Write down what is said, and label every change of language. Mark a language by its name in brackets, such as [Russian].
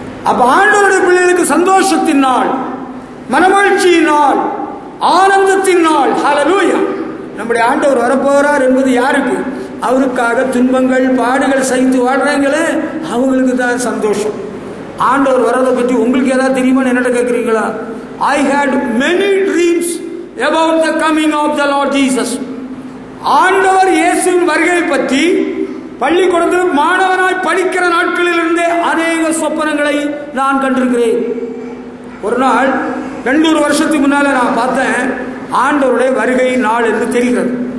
[Tamil] அப்ப ஆண்டவருடைய பிள்ளைகளுக்கு சந்தோஷத்தின் நாள், மனமகிழ்ச்சியின் நாள், ஆனந்தத்தின் நாள். ஹல்லேலூயா. நம்முடைய ஆண்டவர் வரப்போகிறார் என்பது யாருக்கு? அவருக்காக துன்பங்கள் பாடுகள் சகித்து வாழ்றாங்களே, அவங்களுக்கு தான் சந்தோஷம். ஆண்டவர் வரதை பற்றி உங்களுக்கு ஏதாவது தெரியுமா? என்னட்ட கேட்குறீங்களா? [English] I had many dreams about the coming of the Lord Jesus. [Tamil] ஆண்டவர் இயேசுவின் வருகை பற்றி பள்ளிக்கூடத்தில் மாணவனாய் படிக்கிற நாட்களில் இருந்தே அநேக சொப்பனங்களை நான் கண்டிருக்கிறேன். ஒரு நாள் 200 வருஷத்துக்கு முன்னால நான் பார்த்தேன். ஆண்டவருடைய வருகை நாள் என்று தெரிகிறது.